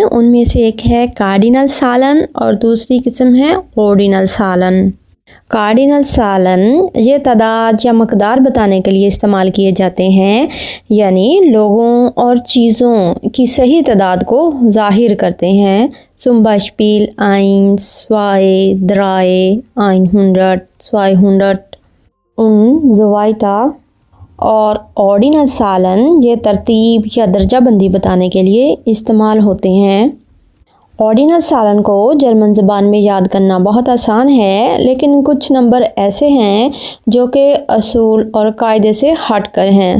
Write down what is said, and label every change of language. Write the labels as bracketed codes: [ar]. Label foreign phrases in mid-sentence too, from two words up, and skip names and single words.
[ur] ان میں سے ایک ہے [de] Kardinal Zahlen [ur] اور دوسری قسم ہے [de] Ordinal Zahlen. Kardinal Zahlen [ur] یہ تعداد یا مقدار بتانے کے لیے استعمال کیے جاتے ہیں، یعنی لوگوں اور چیزوں کی صحیح تعداد کو ظاہر کرتے ہیں. [de] zum Beispiel 1, 2, 3, 100, 200 und so weiter। [ur] और [de] Ordinal Zahlen [ur] یہ ترتیب یا درجہ بندی بتانے کے لیے استعمال ہوتے ہیں. [de] Ordinal Zahlen [ur] کو جرمن زبان میں یاد کرنا بہت آسان ہے، لیکن کچھ نمبر ایسے ہیں جو کہ اصول اور قاعدے سے ہٹ کر ہیں.